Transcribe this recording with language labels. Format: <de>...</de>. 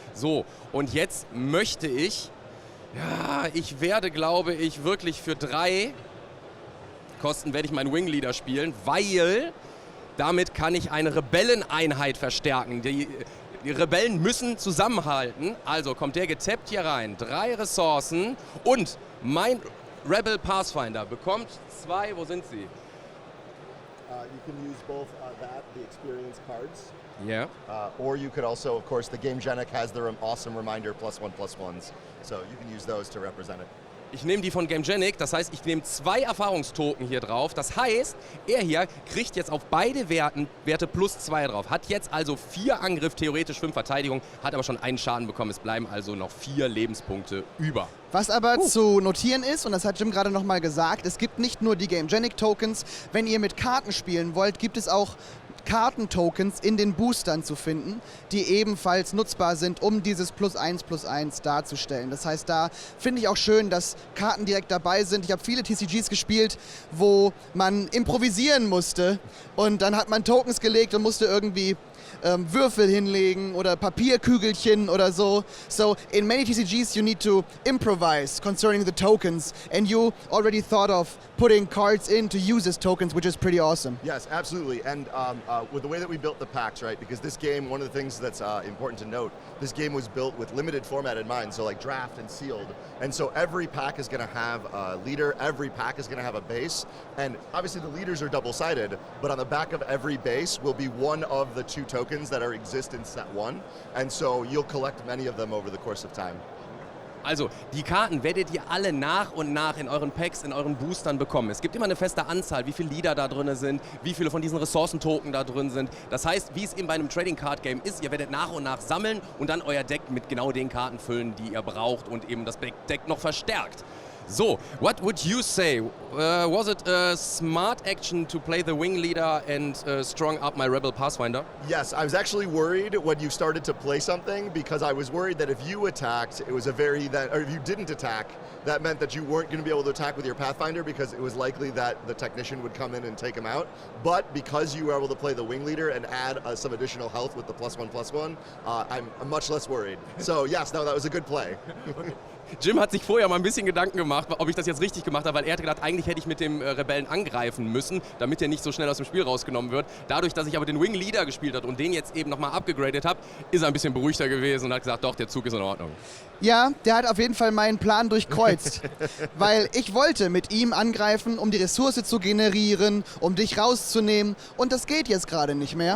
<de>So, und jetzt möchte ich, ich werde, glaube ich, wirklich für 3 Kosten werde ich meinen Wingleader spielen, weil damit kann ich eine Rebelleneinheit verstärken. Die Rebellen müssen zusammenhalten, also kommt der getappt hier rein, 3 Ressourcen und mein Rebel Pathfinder bekommt 2, wo sind sie?</de> <en>You can use both the experience cards. Yeah. Or you could also, of course, the Game Genic has their awesome reminder +1/+1s. So you can use those to represent it.</en> <de>Ich nehme die von Gamegenic, das heißt, ich nehme 2 Erfahrungstoken hier drauf. Das heißt, er hier kriegt jetzt auf beide Werte +2 drauf. Hat jetzt also 4 Angriff, theoretisch 5 Verteidigung, hat aber schon einen Schaden bekommen. Es bleiben also noch 4 Lebenspunkte über. Was aber zu notieren ist, und das hat Jim gerade nochmal gesagt, es gibt nicht nur die Gamegenic Tokens. Wenn ihr mit Karten spielen wollt, gibt es auch Kartentokens in den Boostern zu finden, die ebenfalls nutzbar sind, um dieses +1/+1 darzustellen. Das heißt, da finde ich auch schön, dass Karten direkt dabei sind. Ich habe viele TCGs gespielt, wo man improvisieren musste und dann hat man Tokens gelegt und musste irgendwie Würfel hinlegen oder Papierkügelchen oder so.</de> <en>So in many TCGs you need to improvise concerning the tokens, and you already thought of putting cards in to use as tokens, which is pretty awesome. Yes, absolutely. And with the way that we built the packs, right? Because this game, one of the things that's important to note, this game was built with limited format in mind, so like draft and sealed. And so every pack is going to have a leader, every pack is going to have a base, and obviously the leaders are double-sided, but on the back of every base will be one of the 2 tokens that exist in set 1, and so you'll collect many of them over the course of time.</en> <de>Also, die Karten werdet ihr alle nach und nach in euren Packs, in euren Boostern bekommen. Es gibt immer eine feste Anzahl, wie viele Leader da drin sind, wie viele von diesen Ressourcentoken da drin sind. Das heißt, wie es eben bei einem Trading Card Game ist, ihr werdet nach und nach sammeln und dann euer Deck mit genau den Karten füllen, die ihr braucht und eben das Deck noch verstärkt.</de> <en>So, what would you say? Was it a smart action to play the wing leader and strong up my Rebel Pathfinder? Yes, I was actually worried when you started to play something because I was worried that if you attacked, or if you didn't attack, that meant that you weren't going to be able to attack with your Pathfinder because it was likely that the Technician would come in and take him out. But because you were able to play the wing leader and add some additional health with the +1/+1, I'm much less worried. So yes, no, that was a good play.</en> <de>Jim hat sich vorher mal ein bisschen Gedanken gemacht, ob ich das jetzt richtig gemacht habe, weil er hat gedacht, eigentlich hätte ich mit dem Rebellen angreifen müssen, damit er nicht so schnell aus dem Spiel rausgenommen wird. Dadurch, dass ich aber den Wing Leader gespielt habe und den jetzt eben nochmal abgegradet habe, ist er ein bisschen beruhigter gewesen und hat gesagt, doch, der Zug ist in Ordnung. Ja, der hat auf jeden Fall meinen Plan durchkreuzt, weil ich wollte mit ihm angreifen, um die Ressource zu generieren, um dich rauszunehmen und das geht jetzt gerade nicht mehr.</de>